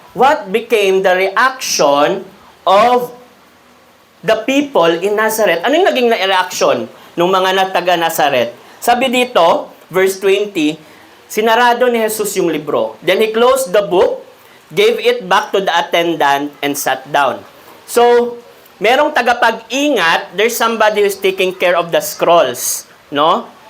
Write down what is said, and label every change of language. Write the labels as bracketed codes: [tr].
[en] What became the reaction of the people in Nazareth? [tl] Ano yung naging reaksyon ng mga taga Nazareth? Sabi dito, verse 20, sinarado ni Jesus yung libro. [en] Then he closed the book, gave it back to the attendant, and sat down. So, [tl] merong tagapag-ingat, [en] there's somebody who's taking care of the scrolls, no?